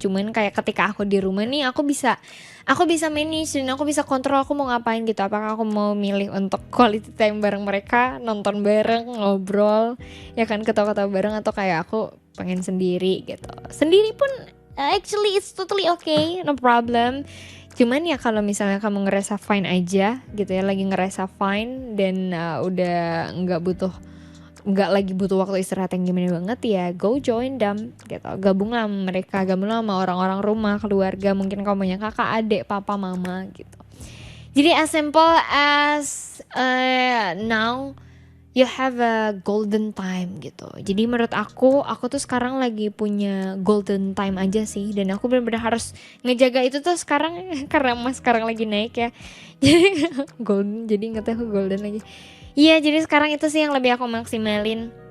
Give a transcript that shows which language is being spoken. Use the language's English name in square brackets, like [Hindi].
[Indonesian] Cuman kayak ketika aku di rumah nih, aku bisa manage dan aku bisa kontrol aku mau ngapain gitu. Apakah aku mau milih untuk quality time bareng mereka, nonton bareng, ngobrol ya kan, ketawa-ketawa bareng, atau kayak aku pengen sendiri gitu. Sendiri pun [English] actually it's totally okay, no problem. [Indonesian] Cuman ya kalau misalnya kamu ngerasa fine aja gitu ya, lagi ngerasa fine dan udah nggak lagi butuh waktu istirahat yang gimana banget, ya [English] go join them [Indonesian] gitu. Gabunglah sama mereka, gabunglah sama orang-orang rumah, keluarga, mungkin kamu punya kakak, adik, papa, mama gitu. [English] Jadi as simple as now you have a golden time gitu. [Indonesian] Jadi menurut aku tuh sekarang lagi punya golden time aja sih, dan aku benar-benar harus ngejaga itu tuh sekarang karena emas sekarang lagi naik ya. Jadi golden, jadi ingetnya aku golden lagi. Iya, jadi sekarang itu sih yang lebih aku maksimalin.